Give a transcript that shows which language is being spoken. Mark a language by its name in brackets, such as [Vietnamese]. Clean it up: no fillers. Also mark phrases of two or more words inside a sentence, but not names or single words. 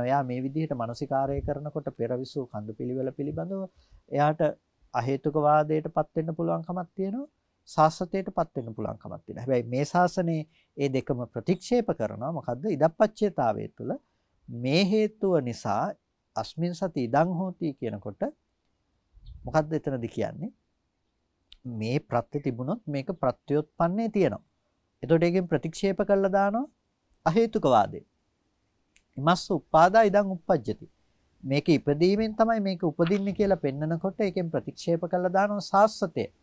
[Sinhala] එයා මේ විදිහට මානසිකාරය කරනකොට පෙරවිසු කඳපිලිවෙල පිළිබඳව එයාට අහේතුකවාදයටපත් වෙන්න පුළුවන්කමක් තියෙනවා. සාස්වතයටපත් වෙන්න පුළුවන්කමක් තියෙනවා. හැබැයි මේ ශාසනයේ මේ දෙකම ප්‍රතික්ෂේප කරනවා. මොකද්ද? ඉදප්පච්චේතාවය තුළ මේ හේතුව නිසා [Pali] අස්මින් සති ඉදං හෝති [Sinhala] කියනකොට මොකද්ද එතනදි කියන්නේ? මේ ප්‍රත්‍ය තිබුණොත් මේක ප්‍රත්‍යෝත්පන්නේ තියෙනවා. එතකොට ඒකෙන් ප්‍රතික්ෂේප කළා දානවා අහේතුකවාදේ. [Pali] ඉමස්ස උපාදා ඉදං උප්පජ්ජති. [Sinhala] මේක ඉපදීමෙන් තමයි මේක උපදින්නේ කියලා පෙන්නකොට ඒකෙන් ප්‍රතික්ෂේප කළා දානවා සාස්වතය.